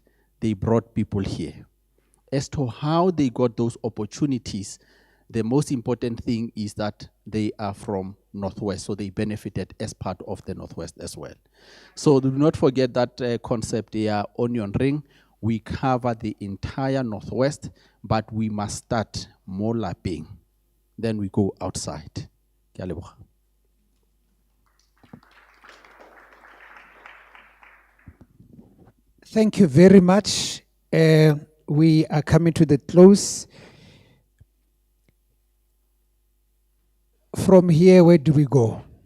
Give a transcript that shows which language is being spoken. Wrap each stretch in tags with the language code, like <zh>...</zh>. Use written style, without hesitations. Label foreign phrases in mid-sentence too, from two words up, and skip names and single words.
<en>They brought people here. As to how they got those opportunities, the most important thing is that they are from Northwest, so they benefited as part of the Northwest as well. So do not forget that concept here, onion ring. We cover the entire Northwest, but we must start more lapping. Then we go outside.</en> <tn>Ke a leboga.</tn> <en>Thank you very much. We are coming to the close. From here, where do we go?</en>